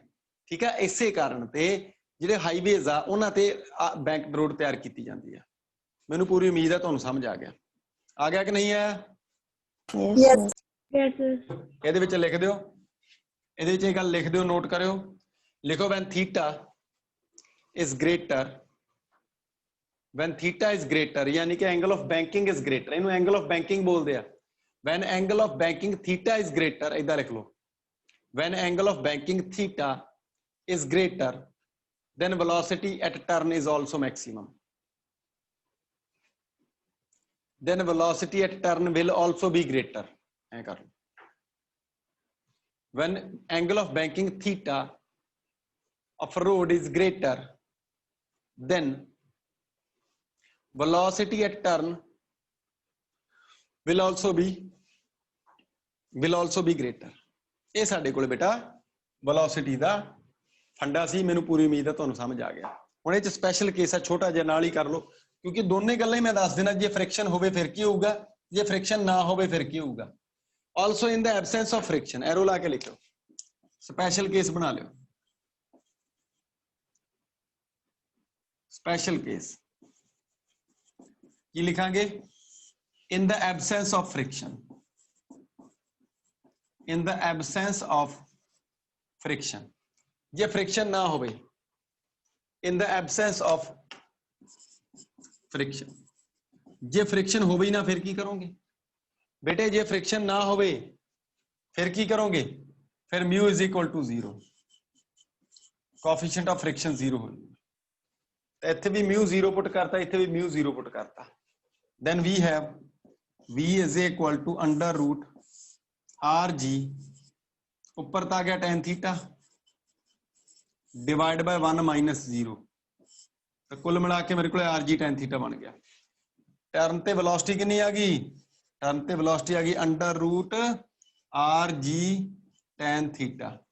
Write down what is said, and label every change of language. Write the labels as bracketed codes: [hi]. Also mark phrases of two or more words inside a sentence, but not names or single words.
[pa] ਠੀਕ ਹੈ, ਇਸੇ ਕਾਰਨ ਤੇ ਜਿਹੜੇ ਹਾਈਵੇਜ਼ ਆ ਉਹਨਾਂ ਤੇ [en] banked road [pa] ਤਿਆਰ ਕੀਤੀ ਜਾਂਦੀ ਆ। ਮੈਨੂੰ ਪੂਰੀ ਉਮੀਦ ਹੈ ਤੁਹਾਨੂੰ ਸਮਝ ਆ ਗਿਆ ਕਿ ਨਹੀਂ ਆਇਆ? [en] Yes, sir. [pa] ਇਹਦੇ ਵਿੱਚ ਲਿਖ ਦਿਓ, ਇਹਦੇ ਵਿੱਚ ਇਹ ਗੱਲ ਲਿਖ ਦਿਓ, ਨੋਟ ਕਰਿਓ, ਲਿਖੋ [en] when theta is greater, when theta is greater [pa] ਯਾਨੀ ਕਿ [en] angle of banking is greater, [pa] ਇਹਨੂੰ [en] angle of banking [pa] ਬੋਲਦੇ ਆ। [en] when angle of banking theta is greater, [pa] ਇਦਾਂ ਲਿਖ ਲਓ, [en] when angle of banking theta is greater then velocity at turn is also maximum, then velocity at turn will also be greater, [pa] ਐ ਕਰ ਲਓ। [en] when angle of banking theta of road is greater then velocity at turn will also be greater। [pa] ਇਹ ਸਾਡੇ ਕੋਲ ਬੇਟਾ velocity ਦਾ ਫੰਡਾ ਸੀ। ਮੈਨੂੰ ਪੂਰੀ ਉਮੀਦ ਹੈ ਤੁਹਾਨੂੰ ਸਮਝ ਆ ਗਿਆ। ਹੁਣ ਇਹ ਚ [en] special case [pa] ਆ, ਛੋਟਾ ਜਿਹਾ ਨਾਲ ਹੀ ਕਰ ਲਓ, ਕਿਉਂਕਿ ਦੋਨੇ ਗੱਲਾਂ ਹੀ ਮੈਂ ਦੱਸ ਦੇਣਾ। ਜੇ ਫ੍ਰਿਕਸ਼ਨ ਹੋਵੇ ਫਿਰ ਕੀ ਹੋਊਗਾ, ਜੇ ਫ੍ਰਿਕਸ਼ਨ ਨਾ ਹੋਵੇ ਫਿਰ ਕੀ ਹੋਊਗਾ। [en] also in the absence of friction, [pa] ਐਰੋ ਲਾ ਕੇ ਲਿਖੋ, [en] special case [pa] ਬਣਾ ਲਿਓ। [en] special case [pa] ਕੀ ਲਿਖਾਂਗੇ? [en] in the absence of friction, in the absence of friction, [pa] ਜੇ friction ਨਾ ਹੋਵੇ, [en] in the absence of friction, [pa] ਜੇ friction ਹੋਵੇ ਹੀ ਨਾ ਫਿਰ ਕੀ ਕਰੋਗੇ ਬੇਟੇ? ਜੇ friction ਨਾ ਹੋਵੇ ਫਿਰ ਕੀ ਕਰੋਗੇ? ਫਿਰ [en] mu is equal to 0, coefficient of friction [pa] 0 ਹੋ ਜਾਊਗਾ। ਇੱਥੇ ਵੀ mu 0 ਪੁੱਟ ਕਰਤਾ, ਇੱਥੇ ਵੀ mu 0 ਪੁੱਟ ਕਰਤਾ, [en] then we have v is equal to under root RG, [pa] ਉੱਪਰ ਤਾਂ ਆ ਗਿਆ [en] tan theta divide by 1 minus 0, [pa] ਤਾਂ ਕੁੱਲ ਮਿਲਾ ਕੇ ਮੇਰੇ ਕੋਲ [en] RG tan theta [pa] ਬਣ ਗਿਆ। ਟਰਨ ਤੇ ਵੈਲੋਸਿਟੀ ਕਿੰਨੀ ਆ ਗਈ? ਟਰਨ ਤੇ ਵੈਲੋਸਿਟੀ ਆ ਗਈ [en] under root RG tan theta.